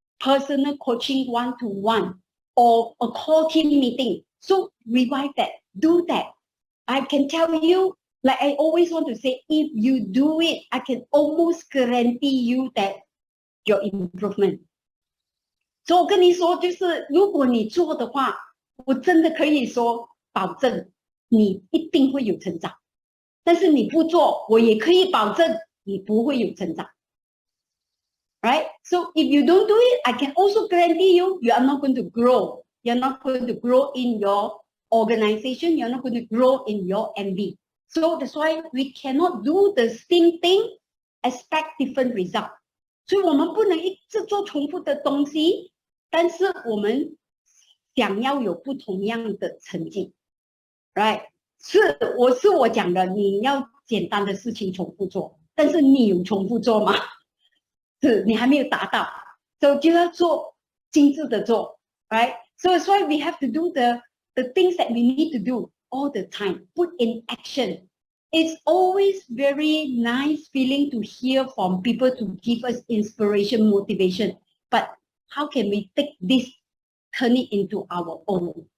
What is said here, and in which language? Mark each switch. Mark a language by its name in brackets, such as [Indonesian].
[English] personal coaching one-to-one or a core team meeting. So revise that, do that. I can tell you, like I always want to say, if you do it, I can almost guarantee you that your improvement. [Chinese] 所以我跟你说，就是如果你做的话，我真的可以说保证你一定会有成长。但是你不做，我也可以保证你不会有成长。 [English] Right? So if you don't do it, I can also guarantee you, you are not going to grow. You're not going to grow in your organization. You're not going to grow in your MV. So that's why we cannot do the same thing, expect different result. [Chinese] 所以我们不能一直做重复的东西，但是我们想要有不同样的成绩 ， [English] right？ [Chinese] 是我讲的，你要简单的事情重复做，但是你有重复做吗？是你还没有达到，所以就要做精致的做 ， [English] right？ So that's why we have to do the things that we need to do all the time, put in action. It's always very nice feeling to hear from people to give us inspiration, motivation. But how can we take this, turn it into our own?